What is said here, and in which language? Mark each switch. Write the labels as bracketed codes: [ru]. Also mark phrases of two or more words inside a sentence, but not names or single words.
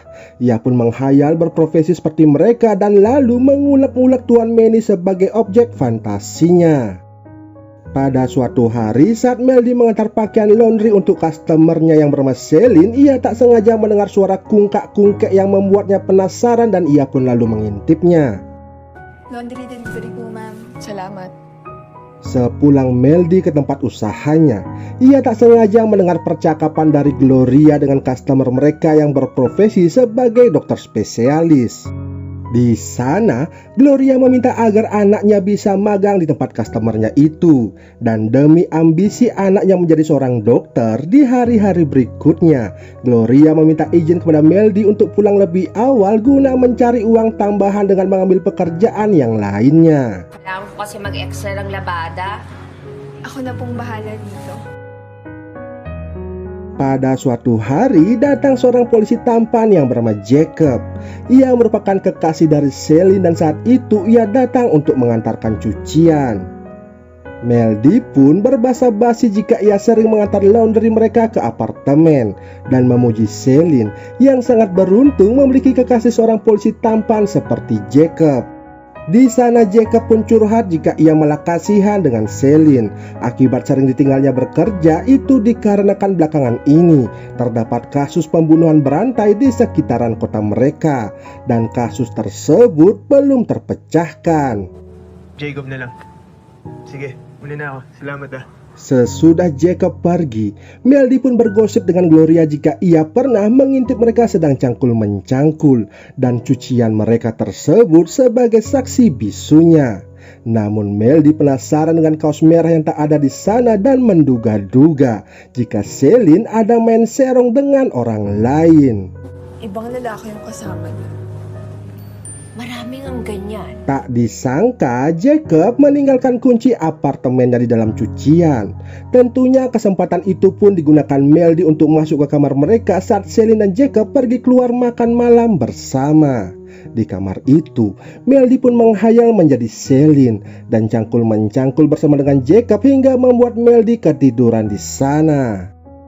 [id] Ia pun menghayal berprofesi seperti mereka dan lalu mengulek-ulek Tuan Manny sebagai objek fantasinya. Pada suatu hari saat Meldy mengantar pakaian laundry untuk customernya yang bernama Celine, ia tak sengaja mendengar suara kungkak-kungkek yang membuatnya penasaran dan ia pun lalu mengintipnya. [en] Laundry delivery [tl] po, ma'am. Salamat. [id] Sepulang Meldy ke tempat usahanya, ia tak sengaja mendengar percakapan dari Gloria dengan customer mereka yang berprofesi sebagai dokter spesialis. Di sana, Gloria meminta agar anaknya bisa magang di tempat customernya itu. Dan demi ambisi anaknya menjadi seorang dokter di hari-hari berikutnya, Gloria meminta izin kepada Meldy untuk pulang lebih awal guna mencari uang tambahan dengan mengambil pekerjaan yang lainnya. [tl] Kailangan ko kasi mag-extra ng labada. Ako na pong bahala dito. [id] Pada suatu hari datang seorang polisi tampan yang bernama Jacob. Ia merupakan kekasih dari Celine dan saat itu ia datang untuk mengantarkan cucian. Meldy pun berbasa-basi jika ia sering mengantar laundry mereka ke apartemen dan memuji Celine yang sangat beruntung memiliki kekasih seorang polisi tampan seperti Jacob. Di sana Jacob pun curhat jika ia malah kasihan dengan Celine. Akibat sering ditinggalnya bekerja itu dikarenakan belakangan ini terdapat kasus pembunuhan berantai di sekitaran kota mereka. Dan kasus tersebut belum terpecahkan. [tl] Jacob na lang. Sige, muna na ako. Salamat ah. [id] Sesudah Jacob pergi, Meldy pun bergosip dengan Gloria jika ia pernah mengintip mereka sedang cangkul-mencangkul dan cucian mereka tersebut sebagai saksi bisunya. Namun Meldy penasaran dengan kaos merah yang tak ada di sana dan menduga-duga jika Celine ada main serong dengan orang lain. [tl] Ibang lalaki yung kasama niya. Maraming ang ganyan. [id] Tak disangka Jacob meninggalkan kunci apartemennya di dalam cucian. Tentunya kesempatan itu pun digunakan Meldy untuk masuk ke kamar mereka saat Celine dan Jacob pergi keluar makan malam bersama. Di kamar itu, Meldy pun menghayal menjadi Celine dan cangkul-mencangkul bersama dengan Jacob hingga membuat Meldy ketiduran di sana.